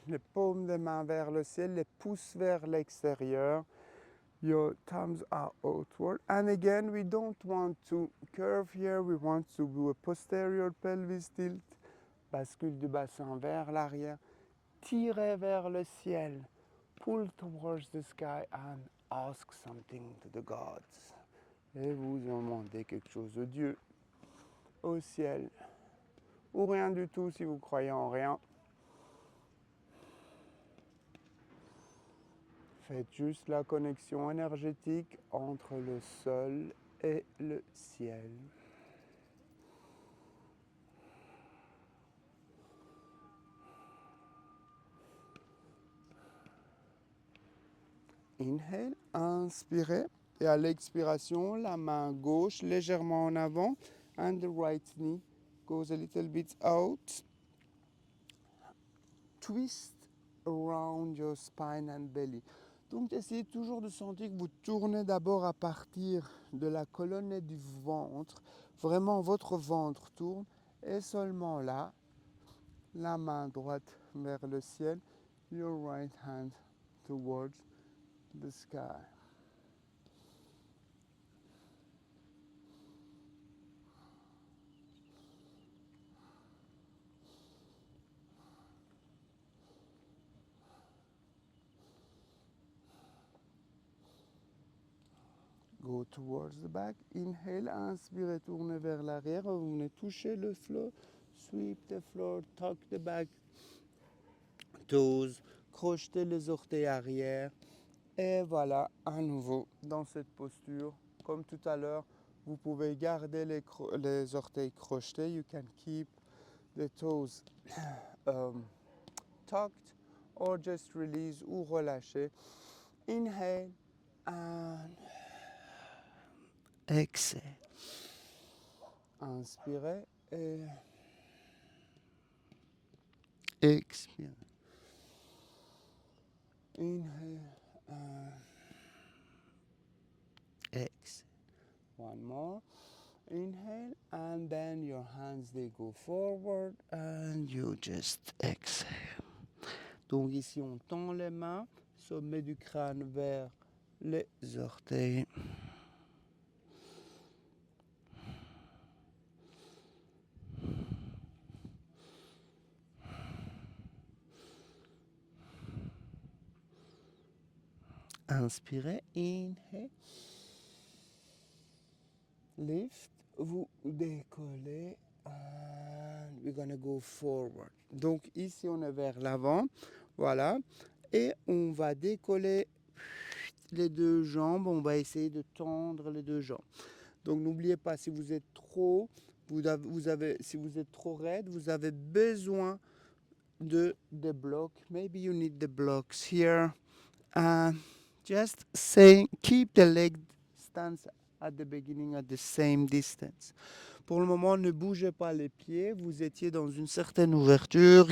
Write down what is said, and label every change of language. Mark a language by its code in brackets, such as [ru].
[fr] Les paumes des mains vers le ciel. Les pouces vers l'extérieur. [en] Your thumbs are outward. And again, we don't want to curve here. We want to do a posterior pelvis tilt. [fr] Bascule du bassin vers l'arrière. Tirez vers le ciel. [en] Pull towards the sky and ask something to the gods. [fr] Et vous demandez quelque chose de Dieu, au ciel, ou rien du tout si vous croyez en rien. Faites juste la connexion énergétique entre le sol et le ciel. [en] Inhale, [fr] inspirez. Et à l'expiration, la main gauche légèrement en avant. [en] And the right knee goes a little bit out. Twist around your spine and belly. [fr] Donc essayez toujours de sentir que vous tournez d'abord à partir de la colonne et du ventre. Vraiment votre ventre tourne. Et seulement là, la main droite vers le ciel, [en] your right hand towards the sky. Go towards the back. Inhale, [fr] inspirez, tournez vers l'arrière. Vous venez toucher le [en] floor. Sweep the floor, tuck the back toes. [fr] Crochetez les orteils arrière. Et voilà, à nouveau, dans cette posture, comme tout à l'heure, vous pouvez garder les orteils crochetés. [en] You can keep the toes tucked or just release [fr] ou relâcher. [en] Inhale and exhale. [fr] Inspirez et expirez. [en] Inhale and exhale. One more. Inhale and then your hands they go forward and you just exhale. [fr] Donc ici on tend les mains, sommet du crâne vers les orteils. Inspirez, [en] inhale. Lift, [fr] vous décollez [en] and we're gonna go forward. [fr] Donc ici on est vers l'avant, voilà, et on va décoller les deux jambes, on va essayer de tendre les deux jambes. Donc n'oubliez pas, si vous êtes trop, si vous êtes trop raide, vous avez besoin de des blocs. [en] Maybe you need the blocks here. And just keep the leg stance at the beginning at the same distance. [fr] Pour le moment, ne bougez pas les pieds. Vous étiez dans une certaine ouverture.